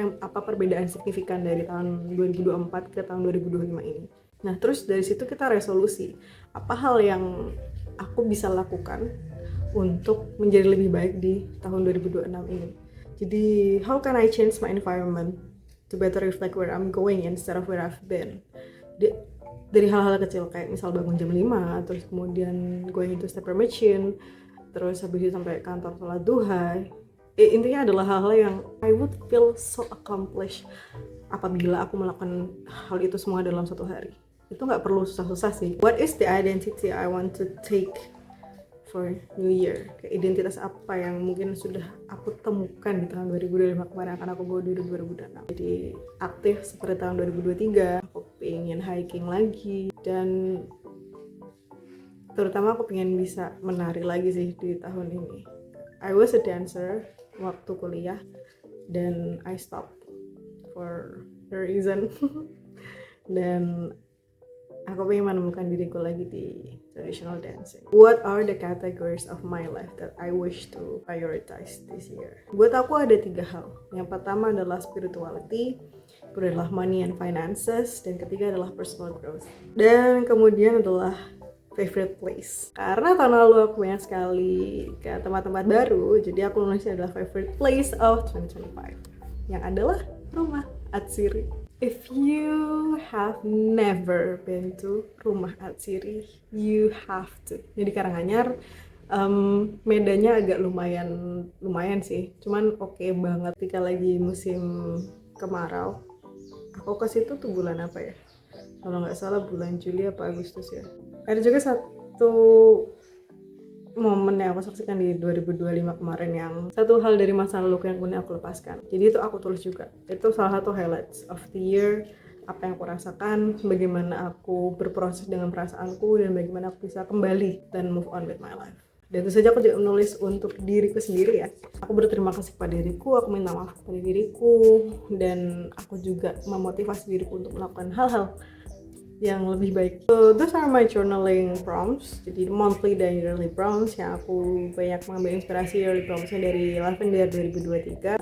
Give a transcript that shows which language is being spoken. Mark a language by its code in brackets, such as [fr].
[id] Apa perbedaan signifikan dari tahun 2024 ke tahun 2025 ini? Nah, terus dari situ kita resolusi. Apa hal yang aku bisa lakukan untuk menjadi lebih baik di tahun 2026 ini? Jadi, [en] how can I change my environment to better reflect where I'm going instead of where I've been? [id] Dari hal-hal kecil kayak misal bangun jam 5, terus kemudian [en] going into stepper machine, [id] terus habis itu sampai kantor sholat duha. Intinya adalah hal-hal yang [en] I would feel so accomplished [id] apabila aku melakukan hal itu semua dalam satu hari. Itu nggak perlu susah-susah sih. [en] What is the identity I want to take for New Year? [id] Kayak identitas apa yang mungkin sudah aku temukan di tahun 2025 kemarin, akan aku bawa di 2026. Jadi aktif seperti tahun 2023, aku pengen hiking lagi, dan terutama aku pengen bisa menari lagi sih di tahun ini. [en] I was a dancer [id] waktu kuliah dan [en] I stopped for a reason. [id] Dan aku pengen menemukan diriku lagi di [en] traditional dancing. What are the categories of my life that I wish to prioritize this year? [id] Buat aku ada 3 hal. Yang pertama adalah spirituality, kedua adalah [en] money and finances, [id] dan ketiga adalah [en] personal growth. [id] Dan kemudian adalah favorite place. Karena tahun lalu aku banyak sekali ke tempat-tempat baru, jadi aku nulisnya adalah [en] favorite place of 2025, [id] yang adalah rumah Atsiri. [en] If you have never been to Rumah Atsiri, you have to. [id] Jadi Karanganyar, medannya agak lumayan sih. Cuman oke banget ketika lagi musim kemarau. Aku ke situ tuh bulan apa ya? Kalau nggak salah bulan Juli apa Agustus ya. Ada juga satu momen yang aku saksikan di 2025 kemarin, yang satu hal dari masa lalu yang kemudian aku lepaskan. Jadi itu aku tulis juga. Itu salah satu [en] highlights of the year, [id] apa yang aku rasakan, bagaimana aku berproses dengan perasaanku, dan bagaimana aku bisa kembali dan [en] move on with my life. [id] Dan tentu saja aku juga menulis untuk diriku sendiri ya. Aku berterima kasih kepada diriku, aku minta maaf kepada diriku, dan aku juga memotivasi diriku untuk melakukan hal-hal yang lebih baik. [en] So those are my journaling prompts. [id] Jadi [en] monthly [id] dan [en] yearly prompts [id] yang aku banyak mengambil inspirasi yearly promptsnya dari Lavender 2023.